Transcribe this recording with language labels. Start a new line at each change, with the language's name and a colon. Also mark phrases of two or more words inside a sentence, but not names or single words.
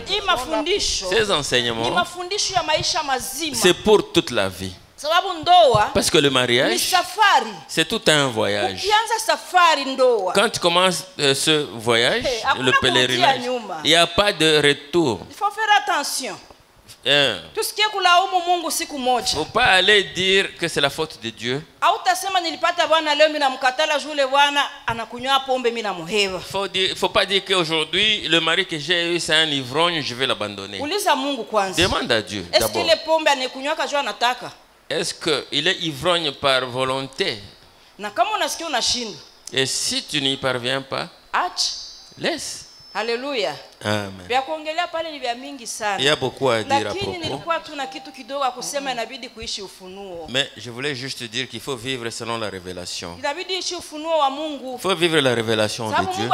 French: Ces enseignements, c'est pour toute la vie. Parce que le mariage, c'est tout un voyage. Quand tu commences ce voyage, le pèlerinage, il n'y a pas de retour. Il faut faire attention. Tout ce qui est
Swahili: kulaumu Mungu siku moja.
French: Faut pas aller dire que c'est la faute de Dieu.
Swahili: Hautasema nilipata bwana leo mimi namkatala jule bwana anakunywa pombe mimi namuheva.
French: Faut pas dire qu'aujourd'hui le mari que j'ai eu c'est un ivrogne, je vais l'abandonner.
Swahili: Uliza Mungu kwanza.
French: Demande à Dieu d'abord. Est-ce que le
Swahili: pombe anakunywa kajua anataka?
French: Est-ce que il est ivrogne par volonté?
Swahili: Na kama unasikia unashinda.
French: Et si tu n'y parviens pas, laisse. Alléluia. Amen. Il y a beaucoup à dire à propos. Mais je voulais juste dire qu'il faut vivre selon la révélation. Il faut vivre la révélation de Dieu.